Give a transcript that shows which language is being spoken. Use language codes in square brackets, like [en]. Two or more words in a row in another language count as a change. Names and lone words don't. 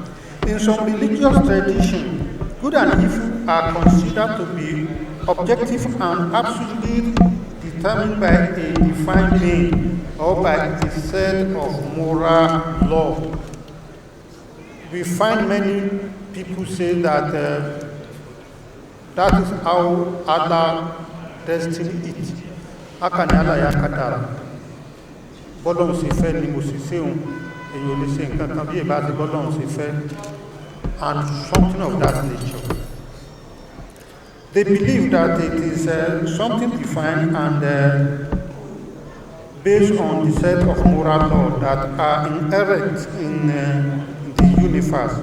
[en] In some religious traditions, good and evil are considered to be objective and absolutely determined by a defined being or by a set of moral law. We find many people say that that is how Allah destined it. [ha] Akani Allah ya kadara. [yo] Bọ́lọ́run ṣe fẹ́ ni mo sì ṣe òun. Èyí ò lè ṣe nǹkan kan bí ìbá ti bọ́lọ́run ṣe fẹ́. [en] And something of that nature. They believe that it is something defined and based on the set of moral laws that are inherent in the universe.